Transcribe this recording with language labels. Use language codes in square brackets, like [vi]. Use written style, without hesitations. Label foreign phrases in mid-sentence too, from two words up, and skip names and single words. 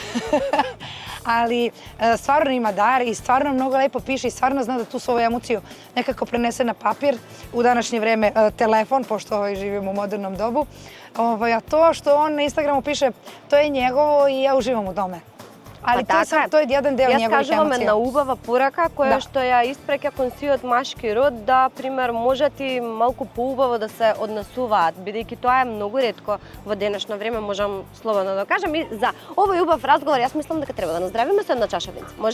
[sr] Ali stvarno ima dar i stvarno mnogo lepo piše i stvarno zna da tu svoju emociju nekako prenese na papir. U današnje vreme telefon, pošto živimo u modernom dobu. A to što on na Instagramu piše, to je njegovo i ja uživam u tome. Ali to je jedan deo njegovih emocija. [mk] Јас кажувам една убава порака која што ја испреќа кон сиот машки род да, пример, можат и малку поубаво да се однесуваат, бидејќи тоа е многу ретко во денешно време, можам слободно да кажам. И за овој убав разговор јас мислам дека треба да наздравиме со една чаша винце. Може?